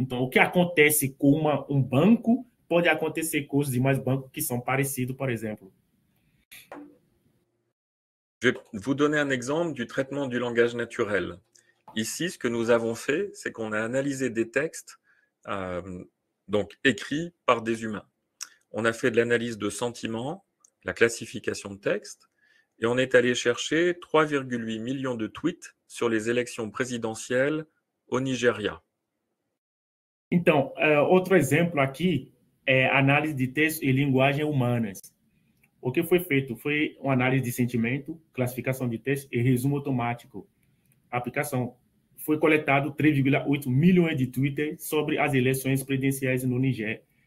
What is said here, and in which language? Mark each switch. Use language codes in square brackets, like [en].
[pt] Então, o que acontece com um banco pode acontecer com os demais bancos que são parecidos, por exemplo. [fr] Je vais vous donner un exemple du traitement du langage naturel. Ici, ce que nous avons fait, c'est qu'on a analysé des textes donc écrits par des humains. On a fait de l'analyse de sentiments, la classification de textes, et on est allé chercher 3,8 millions de tweets sur les élections présidentielles au Nigeria. [pt] Então, outro exemplo aqui é análise de texto e linguagem humanas. O que foi feito foi uma análise de sentimento, classificação de texto e resumo automático. A aplicação foi coletado 3,8 milhões de tweets sobre as eleições presidenciais no Niger.